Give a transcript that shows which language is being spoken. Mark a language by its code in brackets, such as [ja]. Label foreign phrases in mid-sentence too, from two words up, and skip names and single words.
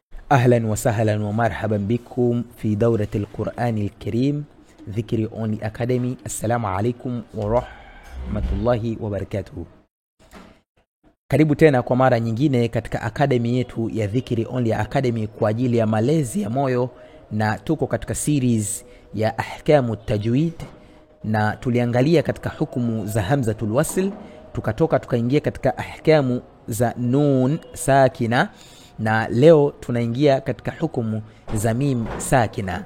[ar] أهلا وسهلا ومرحبا بكم في دورة القرآن الكريم ذكري أونلي أكاديمي. السلام عليكم ورحمة الله وبركاته. [sw] Karibu tena kwa mara nyingine katika akademi yetu ya Dhikri Only Academy kwa ajili ya malezi ya moyo, na tuko katika series ya [ar] أحكام تجويد, [sw] na tuliangalia katika hukumu za [ar] همزة الوصل, [sw] tukatoka tukaingia katika ahkamu za [ar] نون ساكنة, [sw] na leo tunaingia katika hukumu za [ar] ميم ساكنة.